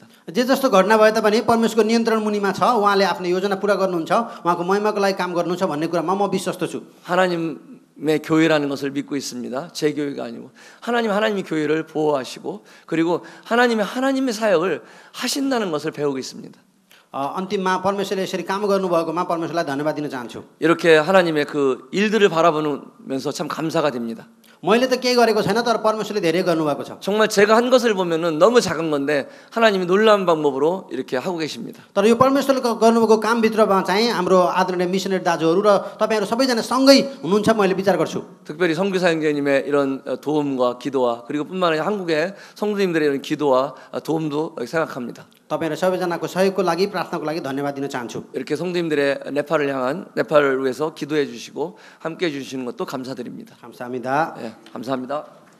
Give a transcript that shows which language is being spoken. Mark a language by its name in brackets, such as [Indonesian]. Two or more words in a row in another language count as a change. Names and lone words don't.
[Nepali] जे जस्तो घटना भए तापनि परमेश्वरको नियन्त्रण मुनिमा छ उहाँले आफ्नो योजना पूरा गर्नुहुन्छ उहाँको महिमाको लागि काम गर्नुहुन्छ भन्ने कुरामा म विश्वस्त छु [Korean] 하나님의 교회라는 것을 믿고 있습니다. 제 교회가 아니고 하나님의 교회를 보호하시고 그리고 하나님의 사역을 하신다는 것을 배우고 있습니다. [Nepali] अन्तिममा परमेश्वरले यसरी काम गर्नुभएकोमा परमेश्वरलाई धन्यवाद दिन चाहन्छु [Korean] 이렇게 하나님의 그 일들을 바라보면서 참 감사가 됩니다. [Nepali] मैले त केही गरेको छैन तर परमेश्वरले धेरै गर्नुभएको छ [Korean] 정말 제가 한 것을 보면은 너무 작은 건데 하나님이 놀라운 방법으로 이렇게 하고 계십니다. [Nepali] तर यो परमेश्वरले गर्नुभएको कामभित्रमा चाहिँ हाम्रो आदरणीय मिसनरी दाजुहरू र तपाईहरु सबैजना सँगै हुनुहुन्छ मैले विचार गर्छु [Korean] 특별히 선교사님의 이런 도움과 기도와 그리고 뿐만 아니라 한국의 성도님들의 이런 기도와 도움도 생각합니다. [Nepali] तपाईहरु सबैजनाको सहयोगको लागि प्रार्थनाको लागि धन्यवाद दिन चाहन्छु [Korean] 이렇게 성도님들의 네팔을 위해서 기도해 주시고 함께 해 주시는 것도 감사드립니다. 감사합니다. 예, 감사합니다.